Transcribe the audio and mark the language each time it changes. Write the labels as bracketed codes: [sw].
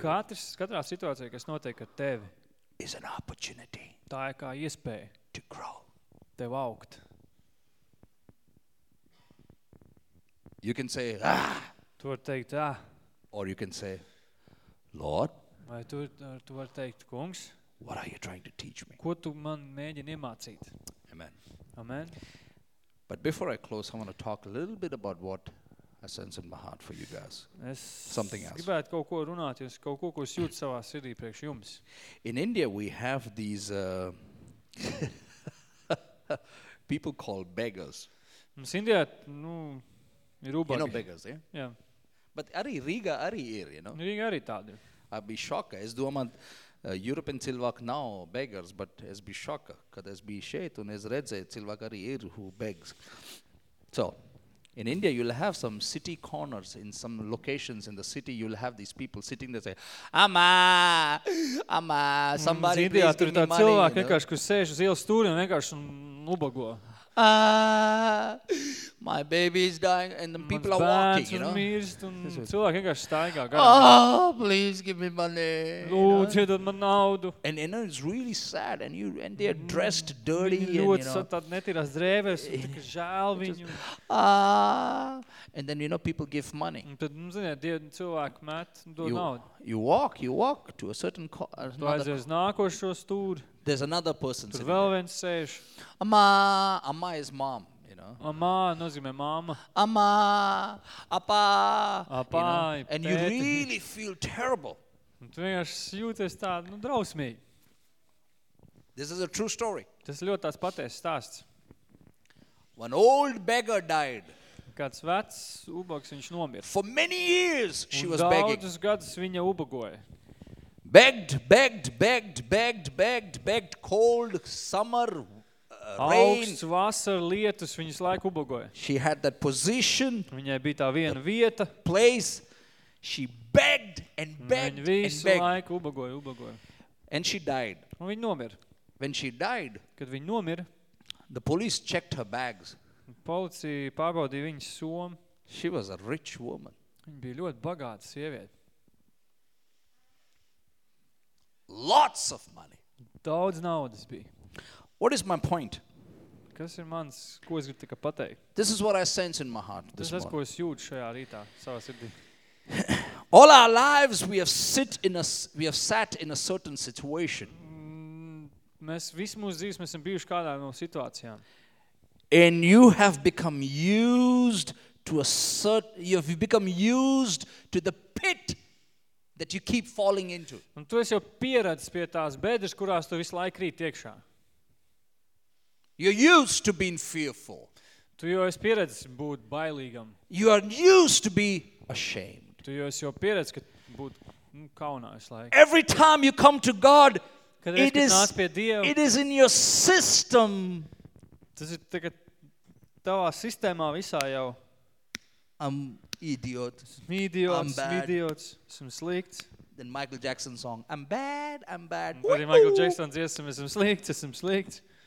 [lv] Katrā situācija, kas notiek ar tevi. [en] Is an opportunity. [lv] Tā ir kā iespēja. [en] To grow. [lv] Tev augt. [en] You can say, [lv] tu vari teikt, ah. [en] Or you can say, Lord. [lv] Vai tu vari teikt, kungs. [en] What are you trying to teach me? [lv] Ko tu man mēģini iemācīt? Amen. Amen. [en] But before I close, I want to talk a little bit about what I sense in my heart for you guys. [lv] Es [en] something else. [lv] Gribētu kaut ko runāt, jo es kaut ko, ko es jūtu savā sirdī priekš jums. [en] In India we have these people called beggars. [lv] Mums Indijā, nu, ir ubagi. [en] You know beggars, yeah? Yeah. But [lv] arī Rīgā arī ir, [en] you know? [lv] Rīgā arī tādi. [en] I'd be shocked. [lv] Es domāju, [en] European [lv] cilvēki nav [en] beggars, but [lv] es biju [en] shocked, [lv] kad es biju šeit un es redzēju, cilvēki arī ir [en] who begs. So, in India you'll have some city corners in some locations in the city you'll have these people sitting there say ama somebody [lv] India tur tā cilvēki vienkārši kur sēž uz ielas stūri un vienkārši ubago [en] my baby is dying and the people are walking you know [lv] mirst un cilvēki vienkārši staigā [en] garā oh please give me money [lv] lūdzu dod man naudu [en] and you know it's really sad and you and they're dressed dirty and you know [lv] tad netirās drēbes un tik žēl viņu [en] and then you know people give money [lv] tad ziniet tie cilvēki met dod naudu [en] you walk to a certain another [lv] nākošo stūri [en] there's another person [lv] tur vēl viens sēž [en] amā is mom. [lv] Amā, nozīmē mamma. Amā, apā. Apā, [en] you know? And you really feel terrible. [lv] Un tu vienkārši jūties tā, nu, drausmīgi. [en] This is a true story. [lv] Tas ir ļoti tās patiesas stāsts. [en] One old beggar died. [lv] Kāds vecs ubags viņš nomira. [en] For many years she [lv] un [en] was begging. [lv] Un daudzus gadus viņa ubagoja. [en] Begged, cold summer [lv] augsts, vasara, lietus, viņas laiku ubagoja. [en] She had that position. [lv] Viņai bija tā viena vieta. [en] Place. She begged and begged and begged. [lv] Viņa visu laiku ubagoja. [en] And she died. [lv] Un viņa nomira. [en] When she died, [lv] kad viņa nomira, [en] the police checked her bags. [lv] Policija pārbaudīja viņas somu. [en] She was a rich woman. [lv] Viņa bija ļoti bagāta sieviete. [en] Lots of money. [lv] Daudz naudas bija. [en] What is my point? [lv] Kas ir mans, ko es gribu tikai pateikt? [en] This is what I sense in my heart this morning. [lv] Tas ir, ko es jūtu šajā rītā savā sirdī. [en] All our lives we have sat in a certain situation. [lv] Mēs visu mūsu dzīves mēs esam bijuši kādā no situācijām. [en] And you have become used to a certain, you have become used to the pit that you keep falling into. [lv] Un tu esi jau pieredzis pie tās bedres, kurās tu visu laiku rīt iekšā. [en] You're used to being fearful. [lv] Tu jau esi pieredzis būt bailīgam. [en] You are used to be ashamed. [lv] Tu jau esi jau pieredzis, ka būt kaunā visu laiku. [en] Every time you come to God, it is in your system. [lv] Tas ir tikai tavā sistēmā visā jau. [en] I'm idiots. [lv] Esam slikts. [en] Then Michael Jackson song. I'm bad. [lv] Arī Michael Jackson dziesam, esam slikts.